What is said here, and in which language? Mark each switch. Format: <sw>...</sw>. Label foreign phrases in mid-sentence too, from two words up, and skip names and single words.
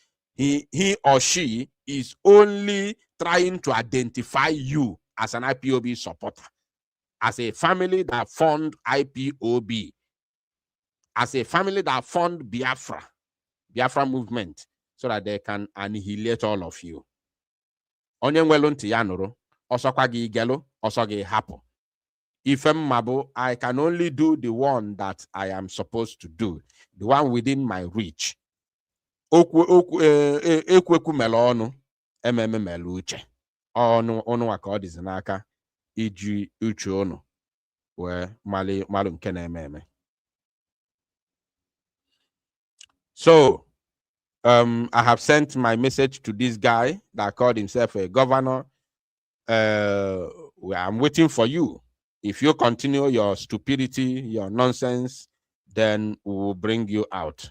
<en>He or she is only trying to identify you as an IPOB supporter, as a family that fund IPOB, as a family that fund Biafra movement, so that they can annihilate all of you.</en> <ig>Onye nwelu ntị ya nụrụ, ọsọkwa gị igelu, ọsọ gị hapụ. Ifem mabu,</ig> <en>I can only do the one that I am supposed to do, the one within my reach.</en> <ig>Ekweku mele ọnụ, ememe mele uche. Ọnụ waka ọ dịzi n'aka iji uche ọnụ wee malụ nke na-eme.</ig> <en>So, I have sent my message to this guy that called himself a governor. I'm waiting for you. If you continue your stupidity, your nonsense, then we will bring you out.</en>